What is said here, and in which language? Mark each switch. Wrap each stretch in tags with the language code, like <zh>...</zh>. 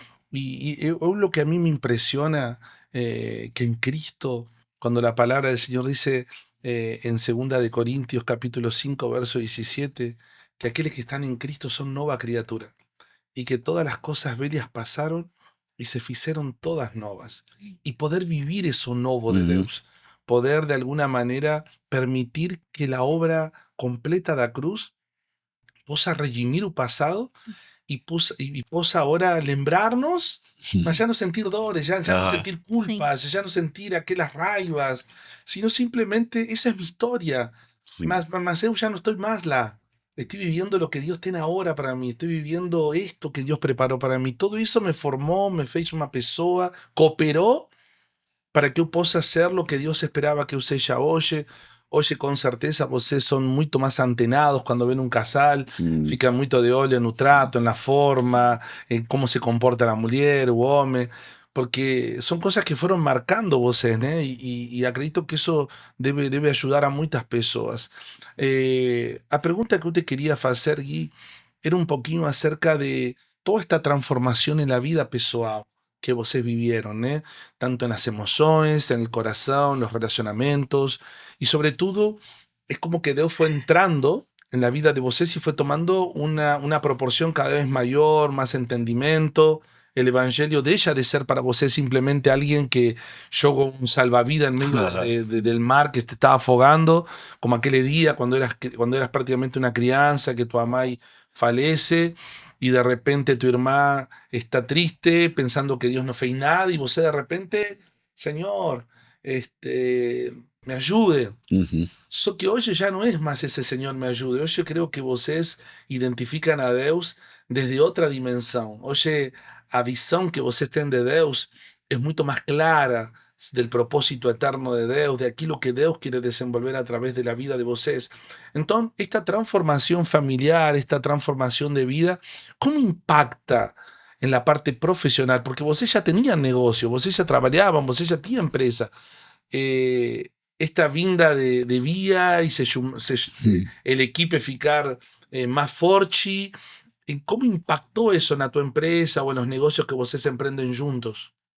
<es>Lo que a mí me impresiona, que en Cristo, cuando la palabra del Señor dice en 2 Corintios capítulo 5, verso 17, que aquellos que están en Cristo son nueva criatura y que todas las cosas bellas pasaron y se hicieron todas novas. Y poder vivir eso nuevo de Uhum. Dios, poder de alguna manera permitir que la obra completa</es> <pt>da cruz possa redimir o passado e possa agora lembrar-nos, mas já não sentir dores, já não Ah, Sim. culpas, já não sentir aquelas raivas, sino simplesmente essa é minha história, sim. mas eu já não estou mais lá.</pt> <es>Estoy viviendo lo que Dios tiene ahora para mí, estoy viviendo esto que Dios preparó para mí. Todo eso me formó,</es> <pt>me fez uma pessoa, cooperou para que eu possa ser</pt> <es>lo que Dios esperaba</es> <pt>que eu seja hoje. Hoje, com certeza, vocês são muito mais antenados quando vêem um casal, Sim. fica muito de olho no trato, na forma, em como se comporta a mulher, o homem, porque são coisas que foram marcando vocês, né? E acredito que isso deve ajudar a muitas pessoas. A pergunta que eu te queria fazer, Gui, era um pouquinho acerca de toda esta transformação na vida pessoal que vocês vivieron, ¿eh?</pt> <es>Tanto en las emociones, en el corazón, los relacionamientos, y sobre todo es como que Dios fue entrando en la vida de vocês y fue tomando una proporción cada vez mayor, más entendimiento. El evangelio deja de ser para vocês simplemente alguien que jogó un salvavidas en medio del mar que te estaba afogando, como aquel día cuando eras prácticamente una crianza, que tu mamá falece y de repente tu hermana está triste pensando que Dios no fez nada y vos de repente, Señor, este,</es> <pt>me ajude. Uhum. Só que hoje já não é mais esse Senhor me ajude. Hoje eu creio que vocês identificam a Deus desde outra dimensão. Hoje a visão que vocês têm de Deus é muito mais clara del propósito eterno de Deus, de aquilo que Deus quiere desenvolver a través de la vida de vocês. Então, esta transformação familiar, esta transformação de vida, como impacta en la parte profesional? Porque vocês já tinham negócio, vocês já trabalhavam, vocês já tinham empresa.</pt> <es>Esta vinda de vía y el equipo ficar más forte. ¿Cómo impactó eso en tu empresa o en los negocios que vocês empreendem juntos?</es>